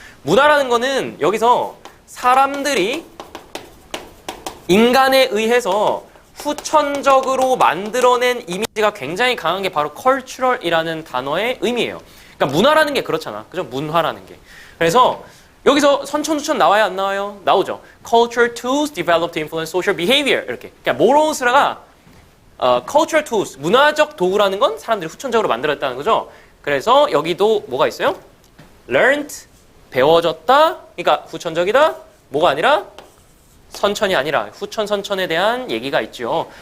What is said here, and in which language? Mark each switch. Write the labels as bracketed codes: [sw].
[ko] 문화라는 거는 여기서 사람들이 인간에 의해서 후천적으로 만들어낸 이미지가 굉장히 강한 게 바로 cultural이라는 단어의 의미예요. 그러니까 문화라는 게 그렇잖아. 그죠? 문화라는 게. 그래서 여기서 선천후천 나와야 안 나와요? 나오죠. [en] Cultural tools developed to influence social behavior. [ko] 이렇게. 그러니까 morals가 cultural tools, 문화적 도구라는 건 사람들이 후천적으로 만들었다는 거죠. 그래서 여기도 뭐가 있어요? learned, 배워졌다. 그러니까 후천적이다. 뭐가 아니라? 선천이 아니라 후천 선천에 대한 얘기가 있죠.